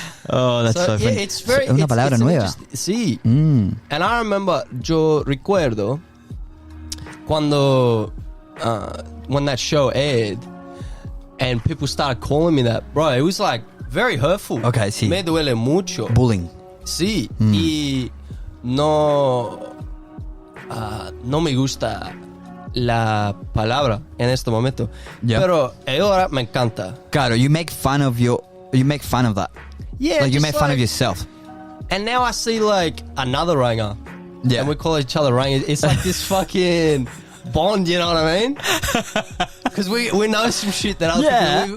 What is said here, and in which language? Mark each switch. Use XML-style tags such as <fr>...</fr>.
<en>Oh, that's so funny. Yeah, it's very.</en> <es>Una palabra nueva. Sí.</es> <en>And I remember,</en> <es>yo recuerdo cuando</es> <en>when that show aired, and people started calling me that, bro. It was like very hurtful.</en> <es>Okay, sí. Me duele mucho.</es> <en>Bullying.</en> <es>Sí. Y no me gusta la palabra en este momento.</es> <en>Yeah.</en> <es>Pero ahora me encanta. Claro,</es> <en>you make fun of that. Yeah, Like you just make fun of yourself. And now I see like another ranga. Yeah. And we call each other ranga. It's like this fucking bond, you know what I mean? Because we know some shit that other people.</en>